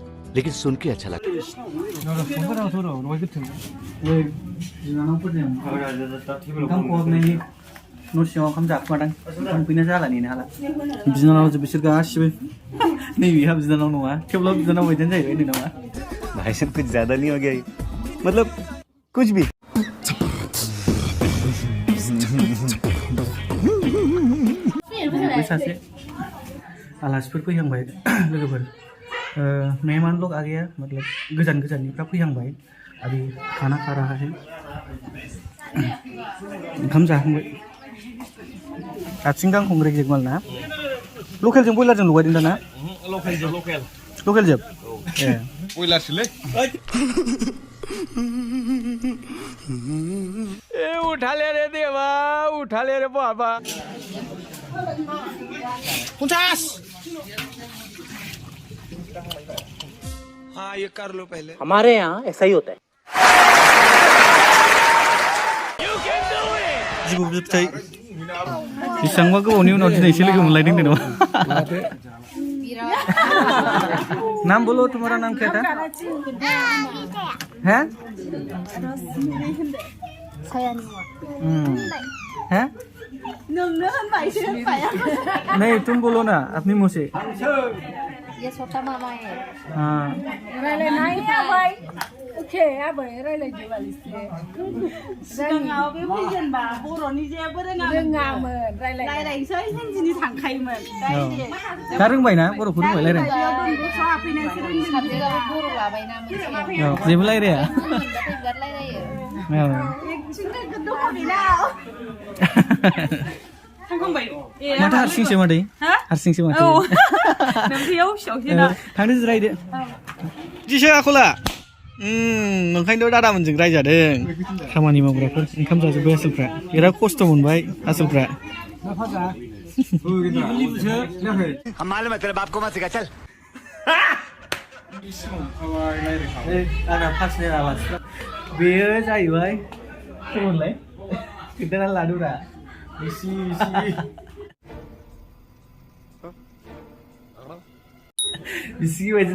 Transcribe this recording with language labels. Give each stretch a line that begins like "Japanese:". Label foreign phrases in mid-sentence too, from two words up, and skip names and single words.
Hindi: लेकिन सुन के अच्छा लगा।
Bodo: न' सिङाव ओंखाम जाखुमादां थांफैना जालानि हाला बिनानावजों बिसोर गासिबो नैबेहा बिनानाव नङा थेवब्लाबो बिनानाव बायदियानो जाहैबाय होनदों नामा
Hindi: भाई साहब कुछ ज्यादा नहीं हो गया ये? मतलब कुछ भी।
Bodo: बे सासे आलासिफोर फैहांबाय लोगोफोर
Hindi: मेहमान लोग आ गया मतलब
Bodo: गोजान गोजाननिफ्रा फैहांबाय
Hindi: अभी खाना खा रहा है
Bodo: ओंखाम जाखांबाय आथिं गांखं रेजेक माल ना लकेलजों बयलारजों लगायदों दाना लकेल जोब ए
Hindi: बयलारसोलै ए उठा ले रे देवा उठा ले रे बाबा 50 हाँ ये कर लो पहले हमारे यहाँ ऐसा ही होता है
Bodo: जिबौ फिथाइ बेसेबांबा गोबावनि उनाव दिनैसो लोगो मोनलायदों नामा
Hindi: नाम बोलो तुम्हारा नाम क्या था हैं हैं नहीं तुम बोलो ना अपनी मुँह से ये छोटा मामा है हाँ
Bodo: रायलायनाय आबाय ओके आबाय रायलायदो बालिसे सिगाङाव बे फैजेनबा बर'नि जेबो रोङामोन रायलायसै हिन्दीनि थांखायोमोन दा रोंबायना बर'खौ रोंबाय रायलायनो साबजेक्टआबो बर' लाबायना मोनसे जेबो रायलाया बिराद रायलायो माथो हारसिंसो मादै हारसिंसो माथो थांदो जिरायदो दिसो आखला ओंखायनोथ' दादामोनजों रायजादों खामानि मावग्राफोर ओंखाम जाजोब्बाय आसोलफ्रा बिराद खस्थ' मोनबाय आसोलफ्रा
Hindi: हम मालूम है तेरे बाप को मत सिखा चल।
Bodo: आंना पार्सनेल आलासि बेयो जाहैबाय सोरमोनलाय खोन्थानानै लादुरा बिसि बायदि